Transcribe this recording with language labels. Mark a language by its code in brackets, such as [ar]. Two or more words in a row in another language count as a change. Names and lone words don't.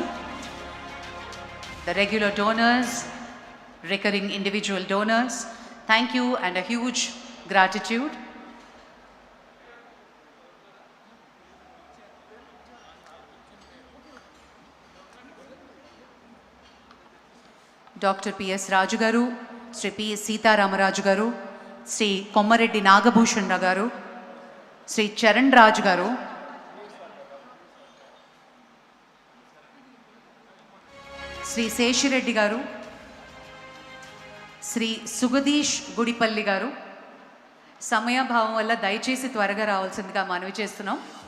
[en] The regular donors, recurring individual donors, thank you and a huge gratitude. Dr. P.S. [te] Raju garu, Sri P. Sita Ramaraju garu, Sri Kommareddy Nagabhushan garu, Sri Charan Raj garu, Sri Seshireddy garu, Sri Sugadish Gudipalli garu, సమయ భావం వల్ల దయచేసి త్వరగా రావాల్సిందిగా మనవి చేస్తున్నాం.